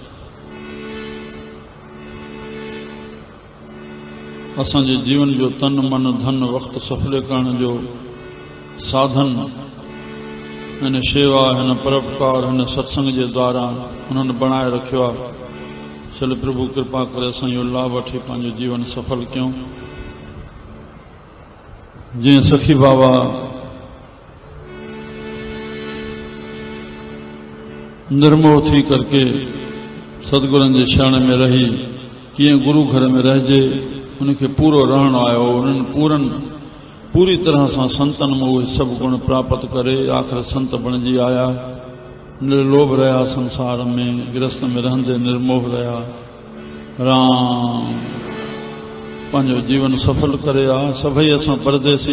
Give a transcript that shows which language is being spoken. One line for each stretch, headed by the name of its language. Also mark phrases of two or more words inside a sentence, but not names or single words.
Sindhi: असांजे जीवन जो तन मन धन वक़्तु सफले करण जो साधन हिन शेवा हिन परोपकार हिन सत्संग जे द्वारा उन्हनि बणाए रखियो आहे चल प्रभु कृपा करे असां इहो लाभ वठी पंहिंजो जीवन सफल कयूं जीअं सखी बाबा निर्मोह थी करके सतगुरनि जे शरण में रही कीअं गुरु घर में रहिजे उनखे पूरो रहणो आयो उन्हनि पूरी तरह सां संतनि में उहे सभु गुण प्राप्त करे आख़िर संत बणिजी आया निर्लोभ रहिया संसार में गृहस्थ में रहंदे निर्मोह रहिया राम पंहिंजो जीवन सफल करे आ सभई असां परदेसी